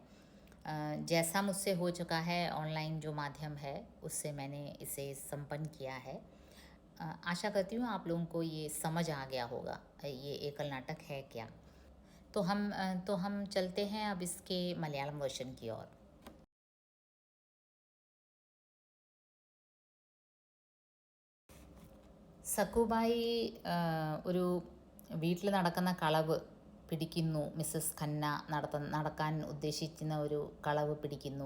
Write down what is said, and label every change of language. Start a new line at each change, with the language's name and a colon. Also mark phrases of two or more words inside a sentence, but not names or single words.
Hindi: जैसा मुझसे हो चुका है, ऑनलाइन जो माध्यम है उससे मैंने इसे संपन्न किया है। आशा करती हूँ आप लोगों को ये समझ आ गया होगा ये एकल नाटक है क्या। तो हम चलते हैं अब इसके मलयालम वर्जन की ओर।
Malayalam: സക്കുബായി ഒരു വീട്ടിൽ നടക്കുന്ന കളവ് പിടിക്കുന്നു. മിസ്സസ് ഖന്ന നടക്കാൻ ഉദ്ദേശിക്കുന്ന ഒരു കളവ് പിടിക്കുന്നു.